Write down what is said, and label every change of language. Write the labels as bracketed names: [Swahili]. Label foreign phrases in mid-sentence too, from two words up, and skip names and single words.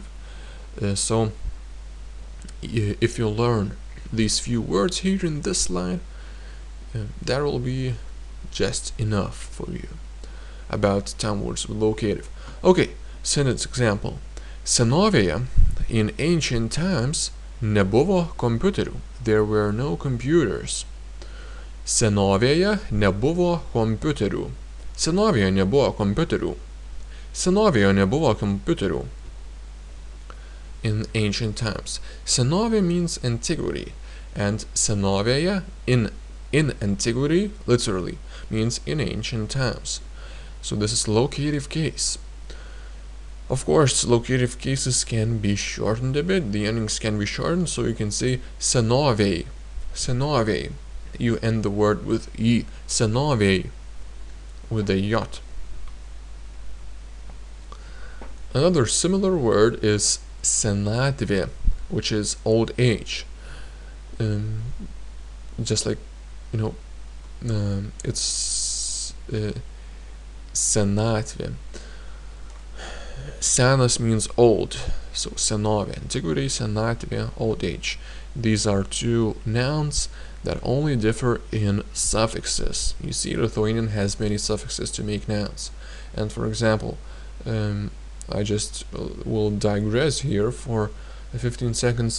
[English] So if you learn these few words here in this slide, that will be just enough for you about time words with locative. Okay, sentence example. Senovėje, in ancient times, [Lithuanian] nebuvo kompiuterių. [English] There were no computers. [Lithuanian] Senovėje nebuvo kompiuterių. Senovėje nebuvo kompiuterių. Senovėje nebuvo kompiuterių. [English] In ancient times. Senovė means antiquity, and senovėje, in antiquity, literally, means in ancient times. So this is locative case. Of course, locative cases can be shortened a bit. The endings can be shortened, so you can say [Lithuanian] senovėj, senovėj. [English] You end the word with y, senovėj, with a yot. Another similar word is senatvė, which is old age. Just like, it's senatvė. Senas means old, so senovė, antiquity, senatvė, old age. These are two nouns that only differ in suffixes. You see, Lithuanian has many suffixes to make nouns. And for example, I just will digress here for 15 seconds.